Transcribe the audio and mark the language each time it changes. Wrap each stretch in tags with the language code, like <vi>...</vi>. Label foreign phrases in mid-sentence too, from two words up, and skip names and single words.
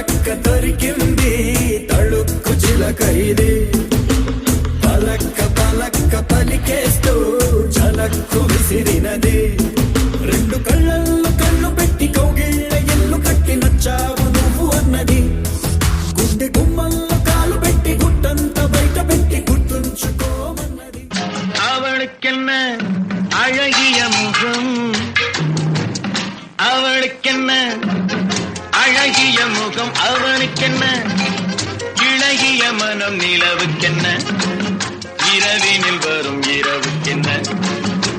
<te>దొరికింది తళుక్కు చిలకైది పలక్క పలక్క పలికేస్తూ చలక్కు విసిరినది రెండు కళ్ళల్లో కళ్ళు పెట్టి కౌగిళ్ళ ఇల్లు కట్టి నచ్చావు నువ్వు అన్నది గుండె గుమ్మల్లో కాలు పెట్టి గుట్టంత బయట పెట్టి గుర్తుంచుకోమన్నది</te> <ta>அவளுக்கென்ன அழகிய முகம் அவளுக்கென்ன அழகிய முகம் அவனுக்கென்ன இழகிய மனம் நிலவுக்கென்ன இரவினில் வரும் இரவுக்கென்ன</ta>